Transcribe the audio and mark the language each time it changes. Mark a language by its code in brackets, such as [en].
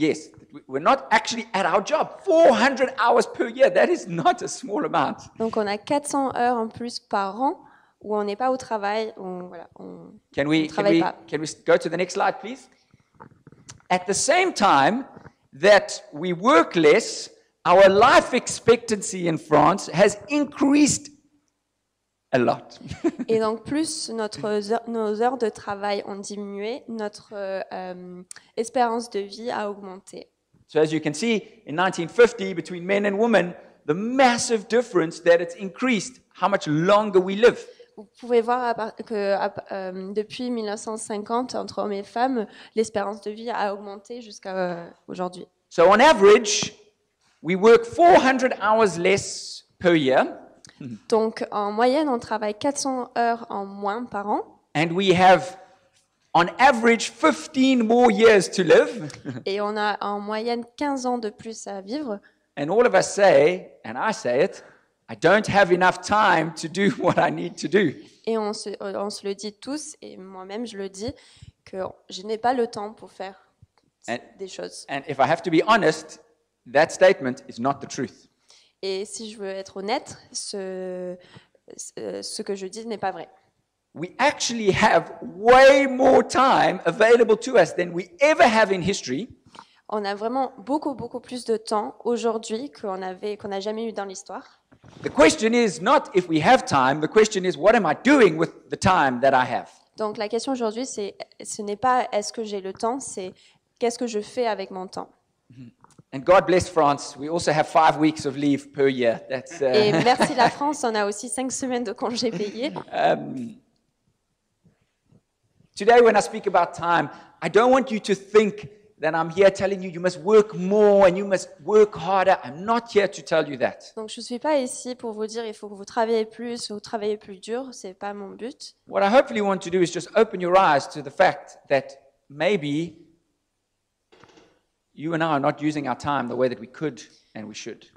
[en] Yes, we're not actually at our job. 400 hours per year, that is not a small amount. [fr] Donc on a 400 heures en plus par an où on n'est pas au travail, on travaille pas. [en] Can we go to the next slide, please? At the same time that we work less, our life expectancy in France has increased a lot. [fr] Et donc plus nos heures de travail ont diminué, notre espérance de vie a augmenté. [en] So as you can see, in 1950, between men and women, the massive difference that it's increased, how much longer we live. [fr] Vous pouvez voir que depuis 1950, entre hommes et femmes, l'espérance de vie a augmenté jusqu'à aujourd'hui. [en] So on average, we work 400 hours less per year. [fr] Donc en moyenne, on travaille 400 heures en moins par an. [en] And we have, on average, 15 more years to live. [fr] Et on a en moyenne 15 ans de plus à vivre. [en] And all of us say, and I say it, I don't have enough time to do what I need to do. [fr] Et on se le dit tous, et moi-même je le dis, que je n'ai pas le temps pour faire des choses. [en] And if I have to be honest, that statement is not the truth. [fr] Et si je veux être honnête, ce que je dis n'est pas vrai. [en] We actually have way more time available to us than we ever have in history. [fr] On a vraiment beaucoup plus de temps aujourd'hui qu'on n'a jamais eu dans l'histoire. [en] The question is not if we have time, the question is what am I doing with the time that I have? [fr] Donc la question aujourd'hui, ce n'est pas est-ce que j'ai le temps, c'est qu'est-ce que je fais avec mon temps. [en] And God bless France, we also have 5 weeks of leave per year. That's, [fr] Et merci la France, on a aussi 5 semaines de congés payés. [en] Today when I speak about time, I don't want you to think that I'm here telling you must work more and you must work harder. I'm not here to tell you that. [fr] Donc je suis pas ici pour vous dire il faut que vous travaillez plus ou travaillez plus dur, c'est pas mon but. [en] What I hopefully want to do is just open your eyes to the fact that maybe you and I are not using our time the way that we could and we should.